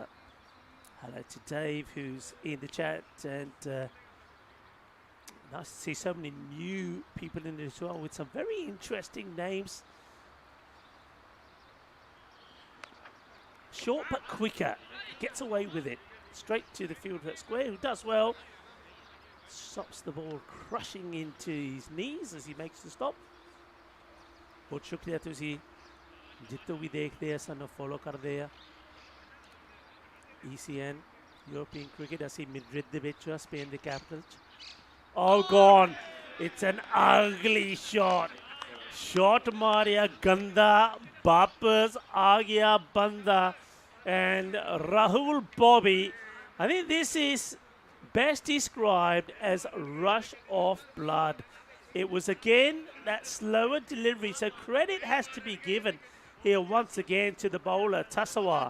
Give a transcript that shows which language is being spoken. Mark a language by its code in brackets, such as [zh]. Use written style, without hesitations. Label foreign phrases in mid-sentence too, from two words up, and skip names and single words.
[en] Hello to Dave, who's in the chat, and nice to see so many new people in it as well with some very interesting names. Short but quicker, gets away with it. Straight to the fielder at square, who does well. Stops the ball crushing into his knees as he makes the stop. [hi] बहुत शुक्रिया [pa] ਤੁਸੀ ਜਿਤੋ [hi] भी देखते हैं सानू फॉलो करते हैं. [en] ECN European cricket [pa] ਅਸੀਂ Madrid ਦੇ ਵਿੱਚ [en] Spain the capital. Oh, gone. It's an ugly shot. [pa] ਸ਼ਾਟ ਮਾਰਿਆ ਗੰਦਾ ਵਾਪਸ ਆ ਗਿਆ ਬੰਦਾ [en] and Rahul Bobby, I think this is best described as a rush of blood. It was again that slower delivery, so credit has to be given here once again to the bowler Tasawa.